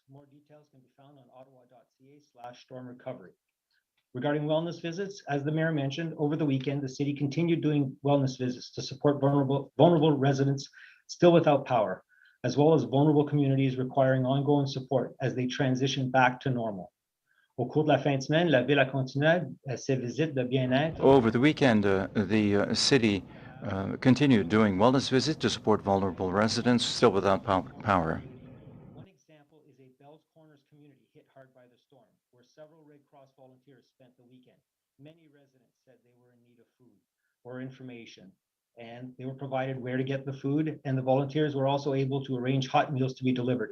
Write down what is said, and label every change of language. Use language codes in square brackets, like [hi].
[en] More details can be found on ottawa.ca/storm recovery. Regarding wellness visits, as the mayor mentioned, over the weekend, the city continued doing wellness visits to support vulnerable residents still without power, as well as vulnerable communities requiring ongoing support as they transition back to normal. [fr] Au cours de la fin de semaine, la ville a continué ses visites de bien-être. [en] Over the weekend, the city continued doing wellness visits to support vulnerable residents still without power. One example is a Bell's Corners community hit hard by the storm, where several Red Cross volunteers spent the weekend. Many residents said they were in need of food or information, and they were provided where to get the food, and the volunteers were also able to arrange hot meals to be delivered.